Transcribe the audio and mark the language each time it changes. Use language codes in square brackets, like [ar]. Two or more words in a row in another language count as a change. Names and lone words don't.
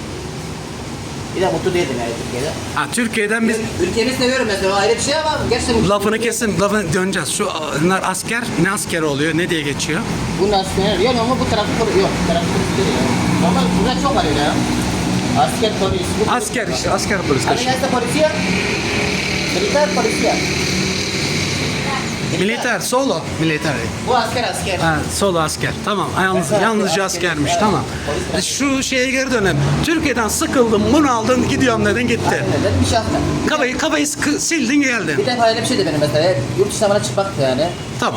[tr] Bir de mutlu değildim yani Türkiye'de. Ha, Türkiye'den biz Ülkemi seviyorum mesela. O ayrı bir şey ama gerçekten... lafını kesin, lafını döneceğiz. Bunlar asker, ne askeri oluyor, ne diye geçiyor? Bu nasıl? Yok ama bu tarafı yok. Tarafı polis değil ya. Ama burada çok var öyle ya. Asker polis. Bu Asker işte, asker polis. [es] Alianza Policía. Militar Policía. Militer, solo. Militer. [tr] Bu asker. Ha, solo asker. Tamam. Yalnızca askermiş. Tamam. Şu şeye geri dönelim. Türkiye'den sıkıldım, bunu aldın, gidiyorum dedin, gitti. Aynen öyle. Bir şey yapma. Kafayı sildin geldin. Bir defa öyle bir şeydi benim mesela. Yurt dışına bana çıkmaktı yani. Tamam.